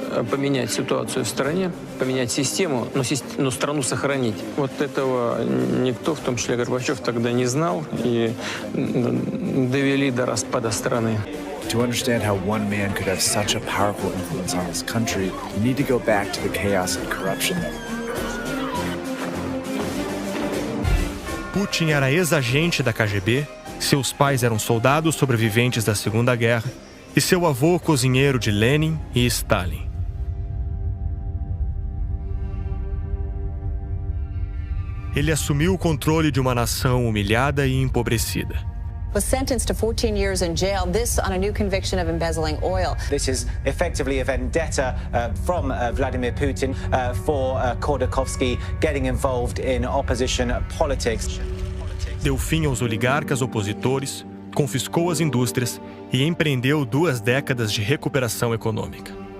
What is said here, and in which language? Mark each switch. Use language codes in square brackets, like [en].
[ru] Поменять ситуацию в стране, поменять систему, но страну сохранить. Вот этого никто, в том числе Горбачев, тогда не знал и довели до распада страны. [en] To understand how one man could have such a powerful influence on his country, you need to go back to the chaos and corruption. [pt] Putin era ex-agente da KGB, Seus pais eram soldados sobreviventes da Segunda Guerra e seu avô cozinheiro de Lenin e Stalin. Ele assumiu o controle de uma nação humilhada e empobrecida. [en] Was sentenced to 14 years in jail, this on a new conviction of embezzling oil. This is effectively a vendetta from Vladimir Putin for Khodorkovsky getting involved in opposition politics. [pt] Deu fim aos oligarcas opositores, confiscou as indústrias e empreendeu 2 décadas de recuperação econômica.